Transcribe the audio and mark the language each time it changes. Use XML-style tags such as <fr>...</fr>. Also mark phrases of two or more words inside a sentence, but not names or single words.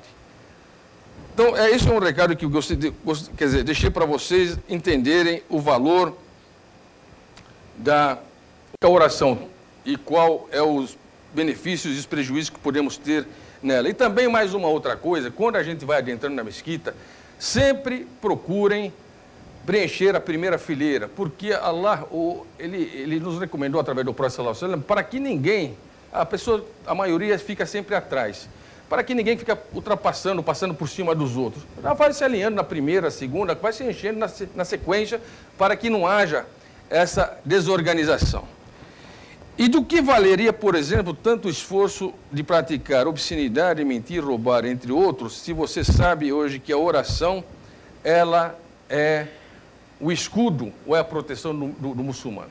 <pt>Então, esse é um recado que eu deixei para vocês entenderem o valor da oração e qual é os benefícios e os prejuízos que podemos ter nela. E também mais uma outra coisa: quando a gente vai adentrando na mesquita, sempre procurem preencher a primeira fileira, porque Allah, ele nos recomendou através do Profeta</pt> <ar>صلى الله عليه وسلم,</ar> <pt>para que ninguém, a maioria fica sempre atrás, para que ninguém fique passando por cima dos outros. Já vai se alinhando na primeira, segunda, vai se enchendo na sequência, para que não haja essa desorganização. E do que valeria, por exemplo, tanto esforço de praticar obscenidade, mentir, roubar, entre outros, se você sabe hoje que a oração, ela é o escudo ou é a proteção do muçulmano.</pt>